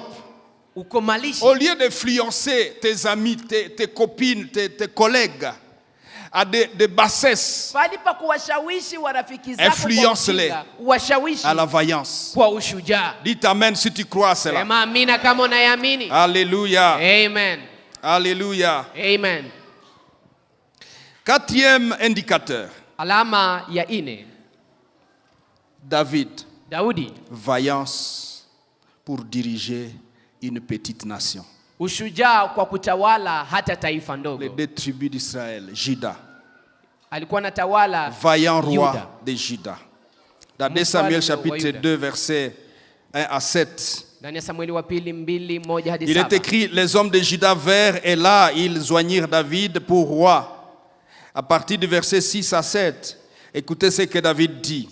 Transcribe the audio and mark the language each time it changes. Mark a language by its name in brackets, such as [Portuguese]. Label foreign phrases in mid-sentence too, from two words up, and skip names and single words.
[French] Au lieu d'influencer tes amis, tes copines, tes collègues à des bassesses, influence-les à la vaillance. Dites amen si tu crois à cela. Alléluia. Amen. Alléluia. Amen. Quatrième indicateur. [Swahili] Alama ya ine. Daudi. [French] Vaillance pour diriger une petite nation. [Swahili] Ushujaa kwa kutawala hata taifa ndogo. [French] Les 2 tribus d'Israël, Juda. [Swahili] Alikuwa anatawala [French] vaillant roi de Juda. Dans 2 Samuel chapitre 2 verset 1 à 7. Il est écrit, les hommes de Juda vinrent et là ils joignirent David pour roi. À partir du verset 6 à 7, écoutez ce que David dit.